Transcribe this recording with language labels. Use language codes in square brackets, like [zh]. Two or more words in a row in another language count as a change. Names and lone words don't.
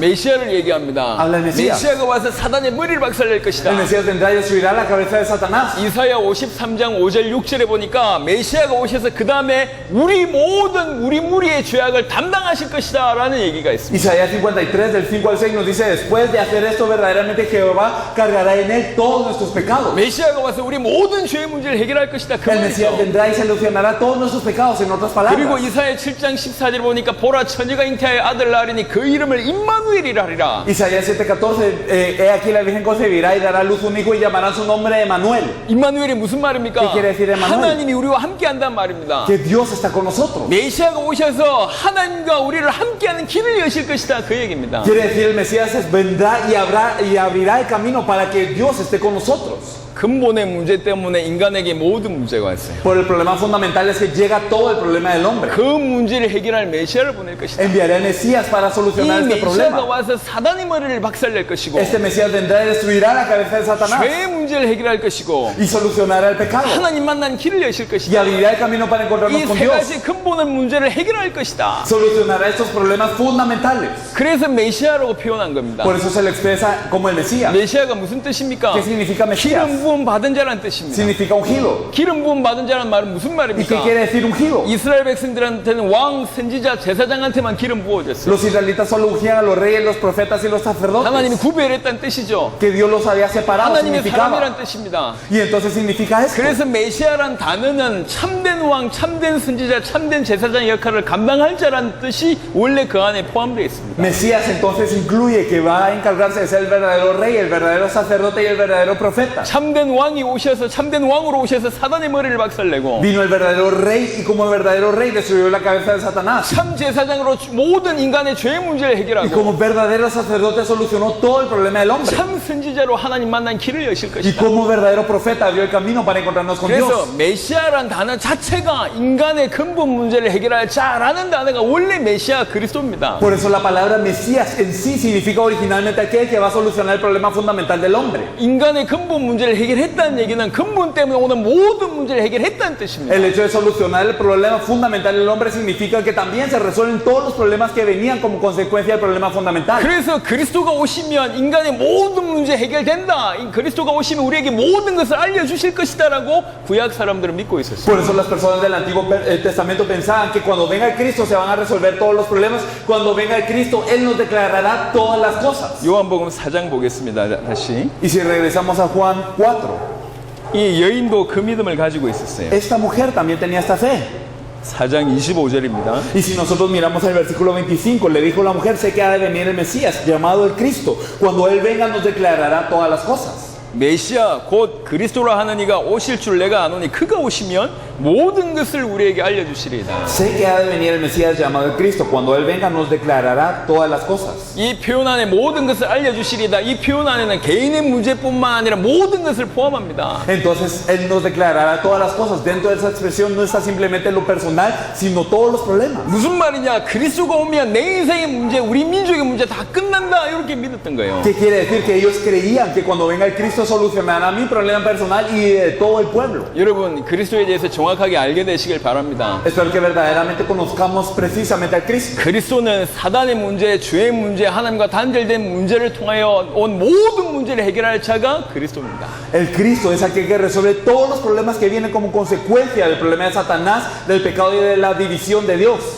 [ko] 메시아를 얘기합니다. [es] Habla el Mesías. [ko] 메시아가 와서 사단의 머리를 박살낼 것이다. [es] El Mesías vendrá y destruirá la cabeza de Satanás. [ko] 이사야 53장 5절 6절에 보니까 메시아가 오셔서 그 다음에 우리 모든 우리 무리의 죄악을 담당하실 것이다 라는 얘기가 있습니다. [es] Isaías 53 del 5 al 6 nos dice, después de hacer esto verdaderamente Jehová cargará en él todos nuestros pecados. [ko] 메시아가 와서 우리 모든 죄의 문제를 해결할 것이다. 그 [es] El Mesías [ko] 말이죠. [es] vendrá y solucionará todos nuestros pecados, en otras [ko] 그리고 [es] palabras. [ko] 이사야 7장 14절 보니까 보라 처녀가 잉태하여 아들 낳으리니 그 이름을 임마누엘이라 하리라. [es] Isaías 7:14, he aquí la Virgen concebirá y dará a luz un hijo y llamarán su nombre Emanuel. [ko] 임마누엘이 무슨 말입니까? [es] ¿Qué quiere decir Emmanuel? [ko] 하나님이 우리와 함께 한다는 말입니다. [es] Que Dios está con nosotros. [ko] 메시아가 오셔서 하나님과 우리를 함께하는 길을 여실 것이다. 그 얘기입니다. [es] Quiere decir el Mesías vendrá y abrirá el camino para que Dios esté con nosotros. [ko] 근본의 문제 때문에 인간에게 모든 문제가 왔어요. [es] Por el problema fundamental es que llega todo el problema del hombre. [ko] 그 문제를 해결할 메시아를 보낼 것이다. [es] Enviaré al Mesías para [ko] 이 [es] solucionar este [ko] 메시아가 [es] problema. [ko] 와서 사단의 머리를 박살낼 것이고 [es] Este Mesías vendrá y destruirá la cabeza de Satanás [ko] 죄의 문제를 해결할 것이고 [es] y solucionará el pecado [ko] 하나님 만난 길을 여실 [es] y [ko] 것이다. [es] abrirá el camino para encontrarnos [ko] 이 [es] con [ko] 세 [es] Dios. [ko] 가지 근본의 문제를 해결할 것이다. [es] Solucionará estos problemas fundamentales. [ko] 그래서 메시아라고 표현한 겁니다. [es] Por eso se le expresa como el Mesías. [ko] 메시아가 무슨 뜻입니까? [es] ¿Qué significa Mesías? [ko] 기름 부음 받은 자라는 뜻입니다. [es] Significa ungido. [ko] 기름 부음 받은 자라는 말은 무슨 [es] ¿Y qué [ko] 말입니까? [es] quiere decir ungido? [ko] 이스라엘 백성들한테는 왕, 선지자, 제사장한테만 기름 부어졌어요. [es] Los israelitas solo ungían a los reyes, los profetas y los [ko] 하나님이 [es] sacerdotes. [ko] 구별했다는 뜻이죠. [es] Que Dios los había separado [ko] 하나님의 [es] significaba. [ko] 사람이란 뜻입니다. [es] Y entonces significa esto. [ko] 그래서 메시아란 단어는 참된 왕, 참된 선지자, 참된 제사장 역할을 감당할 자라는 뜻이 원래 그 안에 포함되어 있습니다. [es] Mesías entonces incluye que va a encargarse de ser el verdadero rey, el verdadero sacerdote y el verdadero profeta. [ko] 참된 왕이 오셔서 참된 왕으로 오셔서 사단의 머리를 박살내고 [es] Vino el verdadero rey y como el verdadero rey destruyó la cabeza de Satanás. [ko] 참 제사장으로 모든 인간의 죄의 문제를 [es] Y [ko] 해결하고 [es] como verdadero sacerdote solucionó todo el problema del hombre. [ko] 참 선지자로 하나님 만난 길을 여실 [es] Y [ko] 것이다. [es] como verdadero profeta abrió el camino para encontrarnos con [ko] 그래서 [es] Dios. [ko] 메시아란 단어 자체가 인간의 근본 문제를 해결할 자라는 단어가 원래 메시아 그리스도입니다. [es] Por eso la palabra Mesías en sí significa originalmente aquel que va a solucionar el problema fundamental del hombre. [ko] 인간의 근본 문제를 해결했다는 얘기는 근본 때문에 오는 모든 문제를 해결했다는 뜻입니다. [es] El hecho de solucionar el problema fundamental del hombre significa que también se resuelven todos los problemas que venían como consecuencia del problema fundamental. [ko] 그래서 그리스도가 오시면 인간의 모든 문제 해결된다. 이 그리스도가 오시면 우리에게 모든 것을 알려주실 것이다라고 구약 사람들은 믿고 있었어요. [es] Por eso las personas del Antiguo Testamento pensaban que cuando venga el Cristo se van a resolver todos los problemas. Cuando venga el Cristo, Él nos declarará todas las cosas. [ko] 요한복음 4장 보겠습니다. 다시. [es] Y si regresamos a Juan 4, [ko] 이 여인도 그 믿음을 가지고 있었어요. [es] esta mujer también tenía esta fe. [ko] 4장 25절입니다. [es] Y si nosotros miramos el versículo 25, le dijo la mujer, sé que ha de venir el Mesías, llamado el Cristo. Cuando Él venga nos declarará todas las cosas. [ko] 메시아 곧 그리스도라 하는 이가 오실 줄 내가 아노니 그가 오시면 모든 것을 우리에게 알려주시리이다. [es] Sé que ha de venir el Mesías llamado el Cristo. Cuando Él venga nos declarará todas las cosas. [ko] 이 표현 안에 모든 것을 알려주시리이다. 이 표현 안에는 개인의 문제뿐만 아니라 모든 것을 포함합니다. [es] Entonces Él nos declarará todas las cosas. Dentro de esa expresión no está simplemente lo personal, sino todos los problemas. [ko] 무슨 말이냐? 그리스도가 오면 내 인생의 문제, 우리 민족의 문제 다 끝난다 이렇게 믿었던 거예요. [es] ¿Qué quiere decir? Que ellos creían que cuando venga el Cristo solucionará mi problema personal y de todo el pueblo. [ko] 여러분 그리스도에 대해서 정확하게 알게 되시길 바랍니다. [es] Espero que verdaderamente conozcamos precisamente al Cristo. [ko] 그리스도는 사단의 문제, 죄의 문제, 하나님과 단절된 문제를 통하여 온 모든 문제를 해결할 자가 그리스도입니다. [es] El Cristo es aquel que resuelve todos los problemas que vienen como consecuencia del problema de Satanás, del pecado y de la división de Dios.